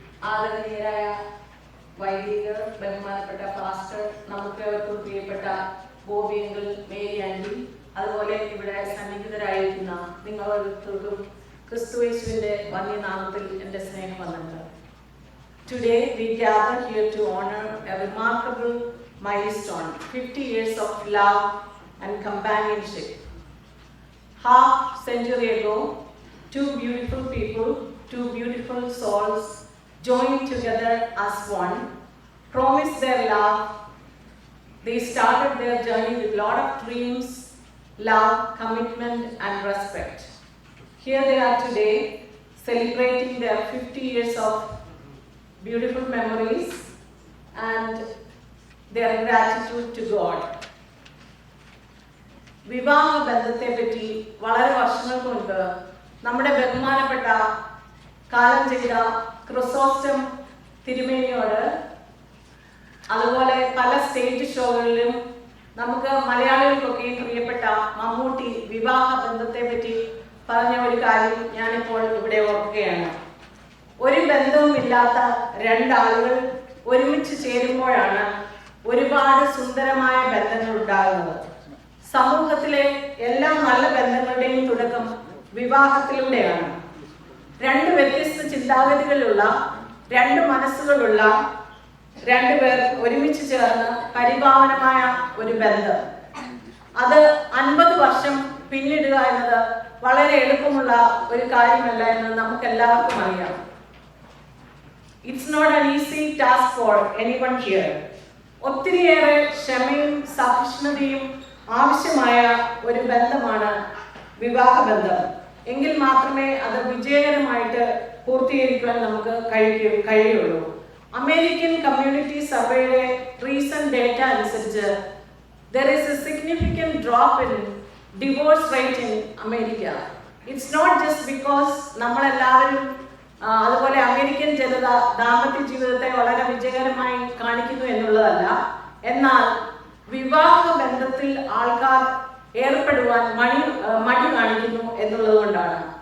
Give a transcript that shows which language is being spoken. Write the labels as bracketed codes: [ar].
[ml] ആദരണീയരായ വൈദികർ, ബഹുമാനപ്പെട്ട പാസ്റ്റർ, നമുക്ക് ഏവർക്കും പ്രിയപ്പെട്ട ബോബി അങ്കിൾ, മേരി ആൻറ്റി, അതുപോലെ ഇവിടെ സന്നിഹിതരായിരിക്കുന്ന നിങ്ങളോരോരുത്തർക്കും ക്രിസ്തുയേശുവിൻ്റെ വന്യനാമത്തിൽ എൻ്റെ സ്നേഹം വന്ദനങ്ങൾ. [en] Today we gather here to honor a remarkable milestone, 50 years of love and companionship. half century ago, two beautiful people, two beautiful souls joined together as one, promised their love. They started their journey with a lot of dreams, love, commitment, and respect. Here they are today, celebrating their 50 years of beautiful memories and their gratitude to God. [ml] വിവാഹ ബന്ധത്തെ പറ്റി വളരെ വർഷങ്ങൾക്ക് മുൻപ് നമ്മുടെ ബഹുമാനപ്പെട്ട കാലം ചെയ്ത ക്രിസോസ്റ്റം തിരുമേനിയോട്, അതുപോലെ പല സ്റ്റേജ് ഷോകളിലും നമുക്ക് മലയാളികൾക്കൊക്കെയും പ്രിയപ്പെട്ട മമ്മൂട്ടി വിവാഹ ബന്ധത്തെ പറ്റി പറഞ്ഞ ഒരു കാര്യം ഞാനിപ്പോൾ ഇവിടെ ഓർക്കുകയാണ്. ഒരു ബന്ധവുമില്ലാത്ത രണ്ടാളുകൾ ഒരുമിച്ച് ചേരുമ്പോഴാണ് ഒരുപാട് സുന്ദരമായ ബന്ധങ്ങൾ ഉണ്ടാകുന്നത്. സമൂഹത്തിലെ എല്ലാ നല്ല ബന്ധങ്ങളുടെയും തുടക്കം വിവാഹത്തിലൂടെയാണ്. രണ്ട് വ്യത്യസ്ത ചിന്താഗതികളുള്ള, രണ്ട് മനസ്സുകളുള്ള രണ്ടുപേർ ഒരുമിച്ച് ചേർന്ന് പരിപാവനമായ ഒരു ബന്ധം, അത് 50 വർഷം പിന്നിടുക എന്നത് വളരെ എളുപ്പമുള്ള ഒരു കാര്യമല്ല എന്ന് നമുക്ക് എല്ലാവർക്കും അറിയാം. [en] It's not an easy task for anyone here. [ml] ഒത്തിരിയേറെ ക്ഷമയും സഹിഷ്ണുതയും ആവശ്യമായ ഒരു ബന്ധമാണ് വിവാഹബന്ധം. എങ്കിൽ മാത്രമേ അത് വിജയകരമായിട്ട് പൂർത്തീകരിക്കുവാൻ നമുക്ക് കഴിയുള്ളൂ. അമേരിക്കൻ കമ്മ്യൂണിറ്റി സർവേയുടെ റീസെന്റ് ഡേറ്റ അനുസരിച്ച് [en] there is a significant drop in divorce rate in America. It's not just because [ml] നമ്മളെല്ലാവരും അതുപോലെ അമേരിക്കൻ ജനത ദാമ്പത്യ ജീവിതത്തെ വളരെ വിജയകരമായി കാണിക്കുന്നു എന്നുള്ളതല്ല, എന്നാൽ വിവാഹ ബന്ധത്തിൽ ആൾക്കാർ ഏർപ്പെടുവാൻ മടി കാണിക്കുന്നു എന്നുള്ളത് കൊണ്ടാണ്.